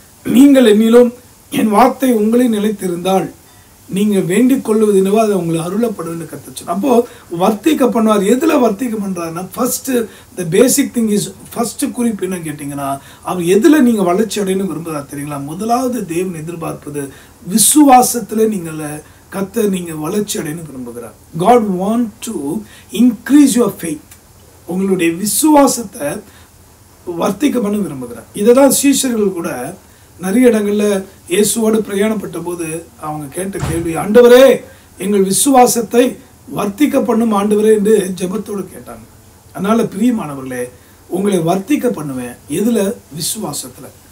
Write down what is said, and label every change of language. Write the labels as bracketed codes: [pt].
[ta] நீங்கள் என்னிலும் என் வார்த்தை உங்களில் நிலைத்திருந்தால் நீங்கள் வேண்டிக் கொள்வது என்னவோ அதை உங்களுக்கு அருளப்படும் கற்றுச்சு. அப்போது வர்த்திக்க பண்ணுவார். எதில் வர்த்திக்க பண்ணுறாருன்னா, first [en] the basic thing is, [ta] first குறிப்பு என்ன கேட்டிங்கன்னா, அவர் எதில் நீங்கள் வளர்ச்சி அடையணும் விரும்புகிறார் தெரியுங்களா? முதலாவது தேவன் எதிர்பார்ப்பது விசுவாசத்தில் நீங்கள் வளர்ச்சி அடையணும் விரும்புகிறார். [en] God want to increase your faith. [ta] உங்களுடைய விசுவாசத்தை வர்த்திக்க பண்ண விரும்புகிறார். இதை தான் சீஷர்கள் கூட நிறைய இடங்களில் இயேசுவோடு பிரயாணப்பட்ட போது அவங்க கேட்ட கேள்வி, ஆண்டவரே எங்கள் விசுவாசத்தை வர்த்திக்க பண்ணும் ஆண்டவரே என்று ஜெபத்தோடு கேட்டாங்க. அதனால் பிரியமானவர்களே, உங்களை வர்த்திக்க பண்ணுவேன். எதில்? விசுவாசத்தில்.